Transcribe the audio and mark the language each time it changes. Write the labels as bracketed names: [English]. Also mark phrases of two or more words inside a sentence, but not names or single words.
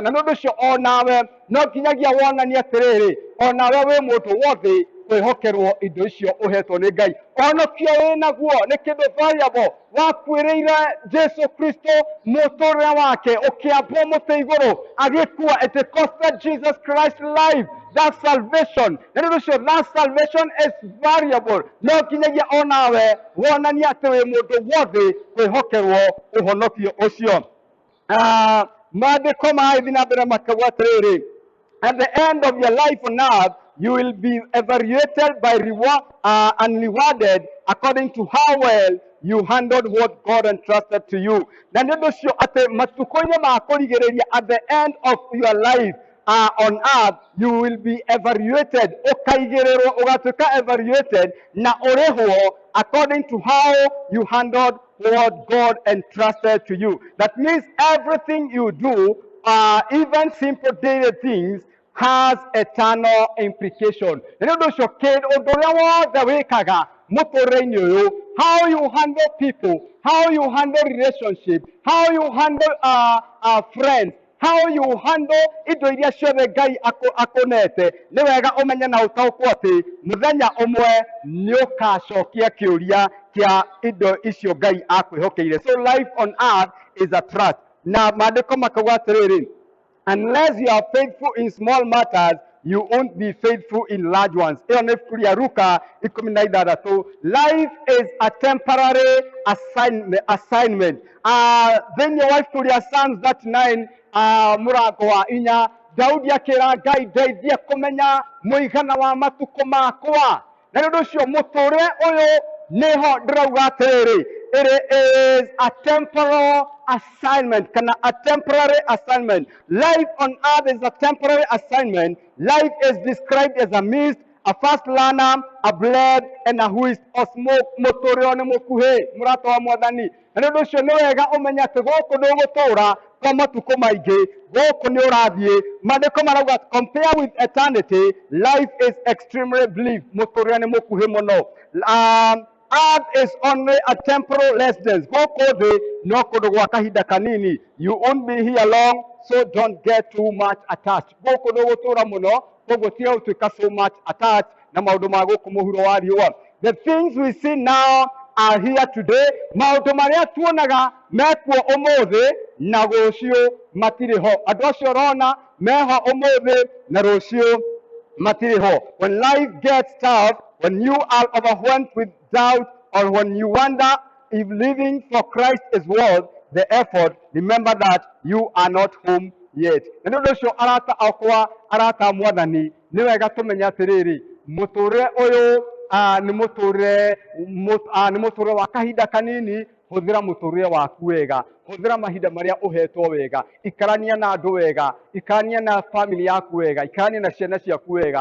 [Kikuyu] Na nĩ ũndũ ũcio onawe no nginyagia wonanie atĩrĩrĩ, onawe wĩ mũndũ wothi kwĩhokerwo indo icio ũhetwo nĩ Ngai. Ũhonokio wĩ naguo nĩ kĩndũ valuable. Wakuĩrĩire Jesu Kristo mũtũrĩre wake ũkĩambwo mũtĩ igũrũ agĩkua. [English] It costed Jesus Christ life, that salvation. [Kikuyu] Na nĩ ũndũ ũcio [English] that salvation is valuable. [Kikuyu] No nginyagia onawe wonanie atĩ wĩ mũndũ wothi kwĩhokerwo ũhonokio ũcio. Maandĩko magĩthiĩ na mbere makauga atĩrĩrĩ, [English] at the end of your life on earth, you will be evaluated by reward and rewarded according to how well you handled what God entrusted to you. [Kikuyu] Na nĩ ũndũ ũcio atĩ matukũ-inĩ ma kũrigĩrĩria, [English] at the end of your life on earth, you will be evaluated. [Kikuyu] Ũkaigĩrĩrwo, ũgatuĩka [English] evaluated [Kikuyu] na ũrĩhwo [English] according to how you handled what God entrusted to you. That means everything you do, even simple daily things, has eternal implication. In other words, how you handle people, how you handle relationship, how you handle friends, how you handle [Kikuyu] indo iria ciothe Ngai akonete, nĩ wega ũmenye na ũtaũkwo atĩ mũthenya ũmwe nĩ ũkacokia kĩũria kĩa indo icio Ngai akwĩhokeire. [English] So life on earth is a trust. [Kikuyu] Na maandĩko makauga atĩrĩrĩ, [English] unless you are faithful in small matters, you won't be faithful in large ones. [Kikuyu] Ĩyo nĩ ibuku rĩa Luka 16. [English] Life is a temporary assignment. [Kikuyu] Thĩinĩ wa ibuku rĩa Psalms 39 mũrango wa 4, Daudi akĩra Ngai, ndeithia kũmenya mũigana wa matukũ makwa. Na nĩ ũndũ ũcio mũtũũrĩre ũyũ nĩho ndĩrauga atĩrĩrĩ, [English] it is a temporal assignment, a temporary assignment. Life on earth is a temporary assignment. Life is described as a mist, a fast learner, a blade, and a whist or smoke. [Kikuyu] Mũtũũrĩre nĩ mũkuhĩ, mũrata wa Mwathani. Na nĩ ũndũ ũcio nĩ wega ũmenye atĩ gũkũ ndũgũtũũra kwa matukũ maingĩ, gũkũ nĩ ũrathiĩ. Maandĩko marauga, [English] compare with eternity, life is extremely brief. [Kikuyu] Mũtũũrĩre nĩ mũkuhĩ mũno. [English] Earth is only a temporal residence. [Kikuyu] Gũkũ thĩ no kũndũ gwa kahinda kanini. [English] You won't be here long, so don't get too much attached. [Kikuyu] Gũkũ ndũgũtũũra mũno, koguo tiga gũtuĩka [English] so much attached [Kikuyu] na maũndũ ma gũkũ mũhuro wa riũa. [English] The things we see now are here today. [Kikuyu] Maũndũ marĩa tuonaga mekuo ũmũthĩ na rũciũ matirĩ ho. Andũ acio ũrona meho ũmũthĩ na rũciũ matirĩ ho. [English] When life gets tough, when you are overwhelmed with doubt, or when you wonder if living for Christ is worth the effort, remember that you are not home yet. [Kikuyu] Na nĩ ũndũ ũcio arata akwa, arata Mwathani, nĩ wega tũmenye atĩrĩrĩ, mũtũũrĩre ũyũ nĩ mũtũrĩre wa kahinda kanini. Hũthĩra mũtũrĩre waku wega, hũthĩra mahinda marĩa ũhetwo wega, ikarania na andũ wega, ikarania na family yaku wega, ikarania na ciana ciaku wega.